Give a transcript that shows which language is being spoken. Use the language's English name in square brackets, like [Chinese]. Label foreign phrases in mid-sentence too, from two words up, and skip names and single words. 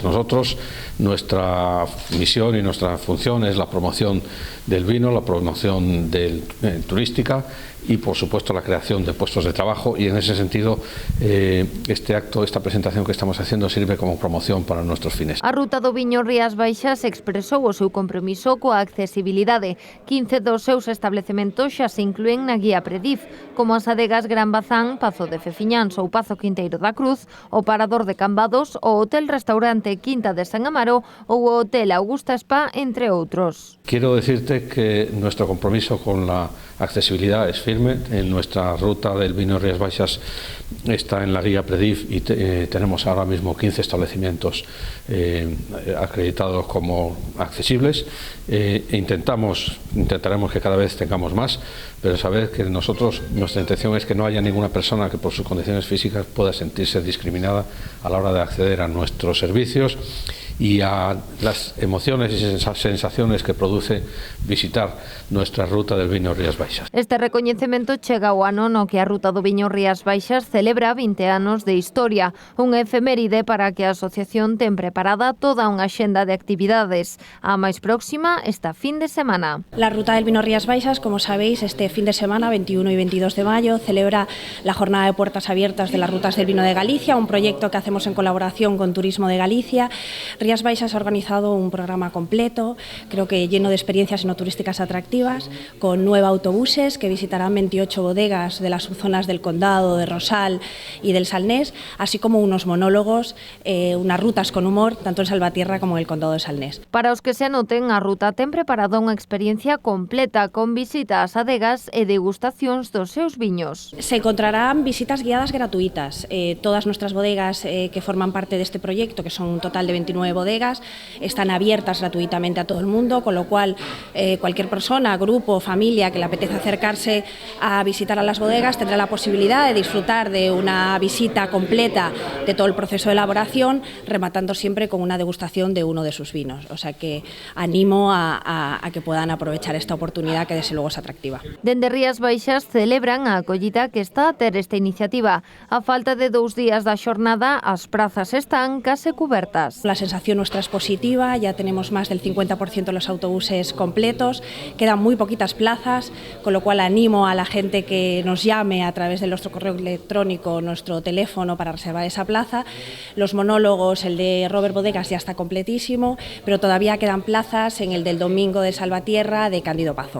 [Spanish] Nosotros, nuestra misión y nuestra función es la promoción del vino, la promoción turística y, por supuesto, la creación de puestos de trabajo, y en ese sentido este acto, esta presentación que estamos haciendo sirve como promoción para nuestros fines. [Galician] A ruta do viño Rías Baixas expresou o seu compromiso coa accesibilidade. 15 dos seus establecementos xa se inclúen na guía Predif, como as adegas Gran Bazán, Pazo de Fefiñáns ou Pazo Quinteiro da Cruz, o Parador de Cambados, o Hotel Restaurante Quinta de San Amaro ou o Hotel Augusta Spa, entre outros. [Spanish] Quiero decirte que nuestro compromiso con la accesibilidad es firme. En nuestra ruta del vino Rías Baixas está en la guía Predif y tenemos ahora mismo 15 establecimientos acreditados como accesibles. Intentaremos que cada vez tengamos más, pero saber que nuestra intención es que no haya ninguna persona que por sus condiciones físicas pueda sentirse discriminada a la hora de acceder a nuestros servicios y a las emociones y sensaciones que produce visitar nuestra ruta del vino Rías Baixas. [Galician] Este recoñecemento chega ao ano no que a ruta do viño Rías Baixas celebra 20 anos de historia, unha efeméride para que a asociación ten preparada toda unha axenda de actividades. A máis próxima esta fin de semana. [Spanish] La ruta del vino Rías Baixas, como sabéis, este fin de semana, 21 y 22 de mayo, celebra la jornada de puertas abiertas de las rutas del vino de Galicia, un proyecto que hacemos en colaboración con Turismo de Galicia. Rías Baixas ha organizado un programa completo, creo que lleno de experiencias enoturísticas atractivas, con 9 autobuses que visitarán 28 bodegas de las subzonas del Condado, de Rosal y del Salnés, así como unos monólogos, unas rutas con humor, tanto en Salvatierra como en el Condado de Salnés. [Galician] Para os que se anoten, a ruta ten preparado unha experiencia completa con visitas a adegas e degustacións dos seus viños. [Spanish] Se encontrarán visitas guiadas gratuitas. Todas nuestras bodegas que forman parte de este proyecto, que son un total de 29 bodegas, están abiertas gratuitamente a todo el mundo, con lo cual cualquier persona, grupo, familia que le apetece acercarse a visitar a las bodegas tendrá la posibilidad de disfrutar de una visita completa de todo el proceso de elaboración, rematando siempre con una degustación de uno de sus vinos. O sea que animo a que puedan aprovechar esta oportunidad, que desde luego es atractiva. [Galician] Dende Rías Baixas celebran a acollida que está a ter esta iniciativa. A falta de 2 días da xornada, as prazas están case cubertas. [Spanish] La sensación nuestra es positiva, ya tenemos más del 50% de los autobuses completos, quedan muy poquitas plazas, con lo cual animo a la gente que nos llame a través de nuestro correo electrónico, nuestro teléfono para reservar esa plaza. Los monólogos, el de Robert Bodegas ya está completísimo, pero todavía quedan plazas en el del domingo de Salvatierra, de Cándido Pazo.